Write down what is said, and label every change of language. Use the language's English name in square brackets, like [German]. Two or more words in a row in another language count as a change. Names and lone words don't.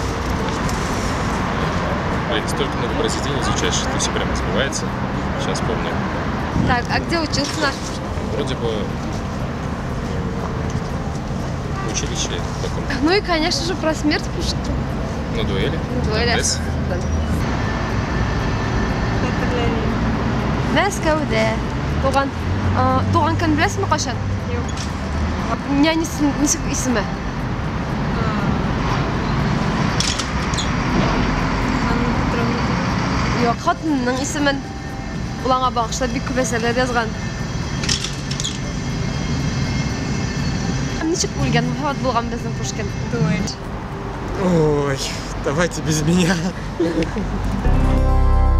[Russian] Блин, столько много произведений изучаешь, что все прямо забывается. Сейчас помню. Так, а где учился наш Пушкин? Вроде бы в училище таком. Ну и, конечно же, про смерть Пушкина. На дуэли. Дес. [Tatar] Мәскәүдә. Туган көн беләсезме кашан? Юк. Нянисының ничек исеме? Юк, хатынының исемен ул аңа багышлап бик күп әсәрләр язган. Ничек үлгән, вафат булган безнең Пушкин? [Russian] Думаешь? Ой, давайте без меня.